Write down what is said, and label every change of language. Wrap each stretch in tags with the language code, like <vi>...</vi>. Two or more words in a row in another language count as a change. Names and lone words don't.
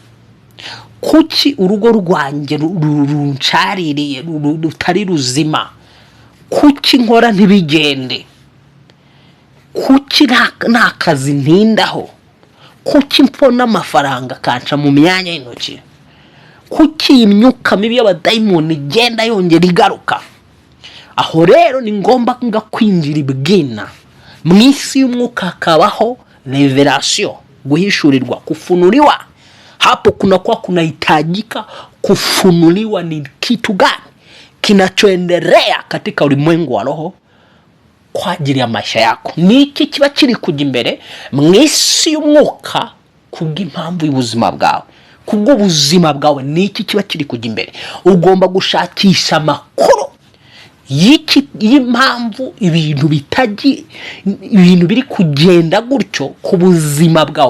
<rw>kuki urugo rwanjye runcaririye rutari ruzima, kuki nkora ntibigende, kuki nta kazi ntindaho, kuki mpona amafaranga kanca mu myanya y'intoki, kuki imyuka mibi y'abadayimoni igenda yongera igaruka. Aho rero ni ngomba kwinjira ibwina mu isi y'umwuka, hakabaho revelation, guhishurirwa,</rw> <sw>kufunuliwa. Hapo kunakuwa kunahitajika kufunuliwa ni kitu gani kinachoendelea katika ulimwengu wa roho kwa ajili ya maisha yako.</sw> <rw>Niki kiba kiri kujya imbere mu isi y'umwuka kubw'impamvu y'ubuzima bwawe, kubw'ubuzima bwawe niki kiba kiri kujya imbere. Ugomba gushakisha amakuru y'impamvu ibintu biri kugenda gutyo ku buzima bwawe.</rw>